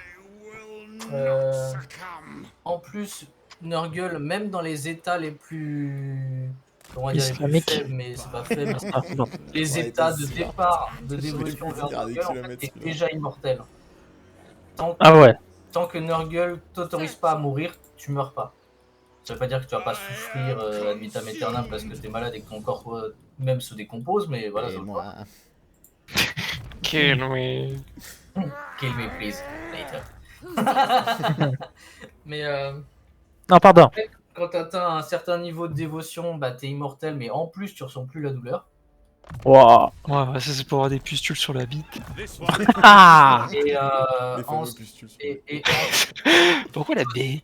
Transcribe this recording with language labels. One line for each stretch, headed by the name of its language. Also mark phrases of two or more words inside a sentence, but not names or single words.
French: En plus, Nurgle, même dans les états les plus... On va dire les plus Islamique. faibles, mais c'est pas faible. Ah, non. Les Ouais, états t'es de sûr. départ, de Je dévolution l'ai vers fait à des Nurgle, en fait, kilomètres, t'es celui-là. déjà immortel. Ah ouais. Tant que Nurgle t'autorise pas à mourir, tu meurs pas. Ça veut pas dire que tu vas pas souffrir
Latin: ad vitam aeternam
French: parce que t'es malade et que ton corps même se décompose, mais voilà. Et ça va moi. pas.
English: Kill me. Kill me please, later.
French: Mais Non, pardon. quand t'atteins un certain niveau de dévotion, bah t'es immortel, mais en plus tu ressens plus la douleur. Wow. Ouais, ça c'est pour avoir des pustules sur la bite. Ah. Et, Les en- fameux pustules. et Pourquoi la baie?